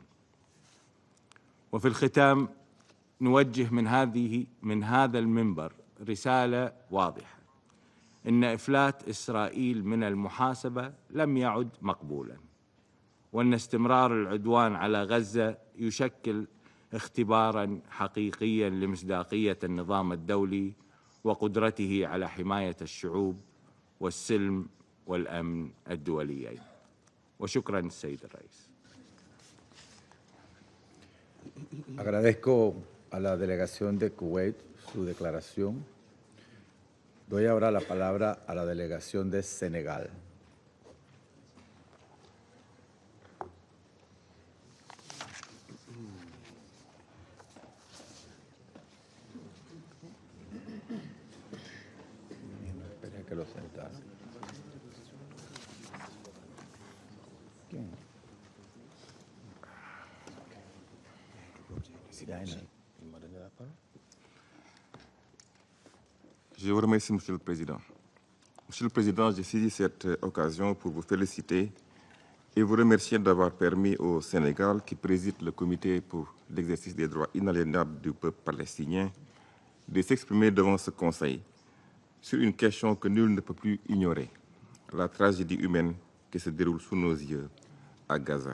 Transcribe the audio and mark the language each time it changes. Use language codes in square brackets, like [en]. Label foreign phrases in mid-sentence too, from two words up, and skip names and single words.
[ar] وفي الختام نوجه من هذا المنبر رسالة واضحة: إن إفلات إسرائيل من المحاسبة لم يعد مقبولاً، وأن استمرار العدوان على غزة يشكل اختباراً حقيقياً لمصداقية النظام الدولي وقدرته على حماية الشعوب والسلم والأمن الدوليين. وشكراً السيد الرئيس. [es] Agradezco a la delegación de Kuwait su declaración. Doy ahora la palabra a la delegación de Senegal. Espera que lo sentaran. ¿Quién? [fr] Je vous remercie, Monsieur le Président. Monsieur le Président, je saisis cette occasion pour vous féliciter et vous remercier d'avoir permis au Sénégal, qui préside le Comité pour l'exercice des droits inaliénables du peuple palestinien, de s'exprimer devant ce Conseil sur une question que nul ne peut plus ignorer, la tragédie humaine qui se déroule sous nos yeux à Gaza.